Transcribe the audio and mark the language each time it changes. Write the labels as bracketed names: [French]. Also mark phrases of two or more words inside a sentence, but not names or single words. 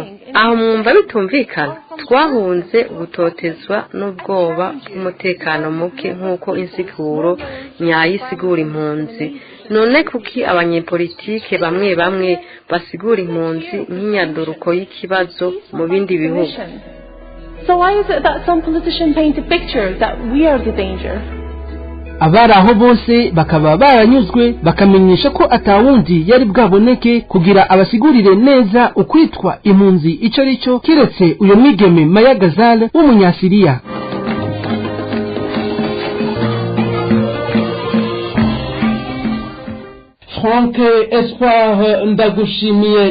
[Rundi] Aho mwumva bitumvikana, twahunze gutotezwa n'ubwoba bw'umutekano muke nk'uko insiguro nyayisigura impunzi. None kuki abanyepolitike bamwe bamwe basigura impunzi nk'inyanduruko y'ikibazo mu bindi bihugu? [English] So why is it that some politicians paint a picture that we are the danger? [Rundi] Abari aho bose bakaba baranyuzwe bakamenyesha ko atawundi yari bwaboneke kugira abasigurire neza ukwitwa impunzi ico rico kiretse uyo mwigeme Maya Gazal w'umunyasiriya. Frank Espoir ndagushimiye.